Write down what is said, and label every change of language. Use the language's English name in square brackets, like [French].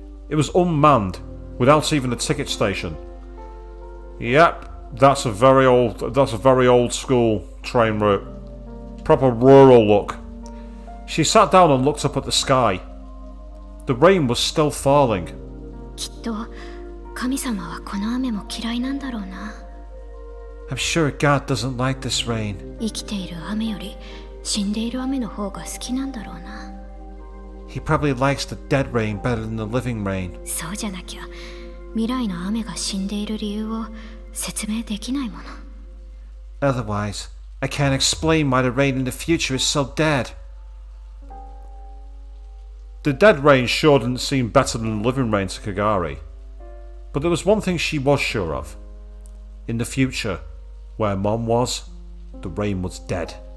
[English] It was unmanned, without even a ticket station. Yep, that's a very old school train route. Proper rural look. She sat down and looked up at the sky. The rain was still falling. [Japanese] きっと神様はこの雨も嫌いなんだろうな。 [English] I'm sure God doesn't like this rain. [Japanese] 生きている雨より死んでいる雨の方が好きなんだろうな。 [English] He probably likes the dead rain better than the living rain. [Japanese] そうじゃなきゃ未来の雨が死んでいる理由を説明できないもの。 [English] Otherwise, I can't explain why the rain in the future is so dead. The dead rain sure didn't seem better than the living rain to Kagari. But there was one thing she was sure of. In the future, where Mom was, the rain was dead.